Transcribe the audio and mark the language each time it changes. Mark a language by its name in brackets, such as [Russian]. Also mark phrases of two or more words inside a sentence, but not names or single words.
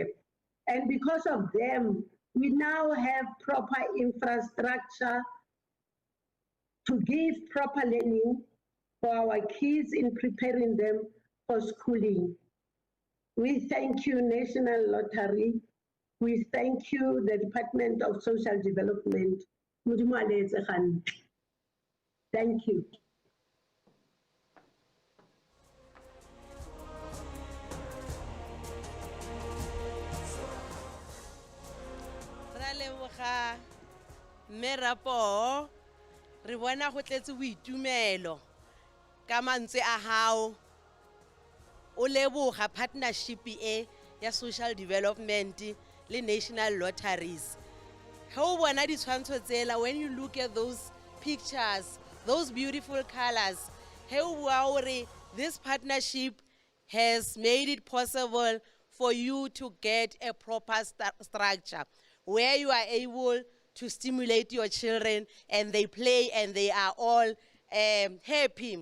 [English] And because of them, we now have proper infrastructure to give proper learning for our kids in preparing them for schooling. We thank you, National Lottery. We thank you, the Department of Social Development. Thank you. [Tswana] Merapo, re bona go tletse boitumelo ka mantswe a hao o leboga partnership e ya social development le National Lotteries. How bona di tshwantsho tsela, [English] when you look at those pictures, those beautiful colors, how this partnership has made it possible for you to get a proper structure where you are able to stimulate your children and they play and they are all happy.